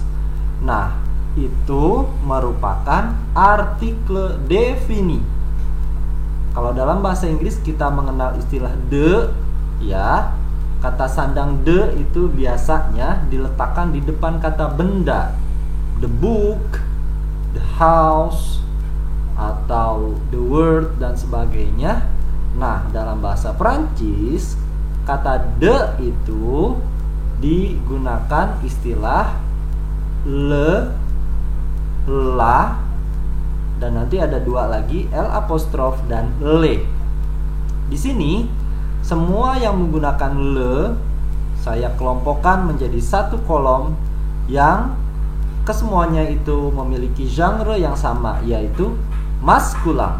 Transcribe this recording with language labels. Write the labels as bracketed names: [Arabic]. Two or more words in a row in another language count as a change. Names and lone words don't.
[Indonesian] Nah, itu merupakan artikel defini. Kalau dalam bahasa Inggris kita mengenal istilah the, ya. Kata sandang the itu biasanya diletakkan di depan kata benda. [English] The book, the house, [Indonesian] atau [English] the word dan sebagainya. [Indonesian] Nah, dalam bahasa Prancis kata the itu digunakan istilah [French] le, la, [Indonesian] dan nanti ada dua lagi, L apostrof dan le. Di sini semua yang menggunakan le saya kelompokkan menjadi satu kolom yang kesemuanya itu memiliki genre yang sama, yaitu maskulan.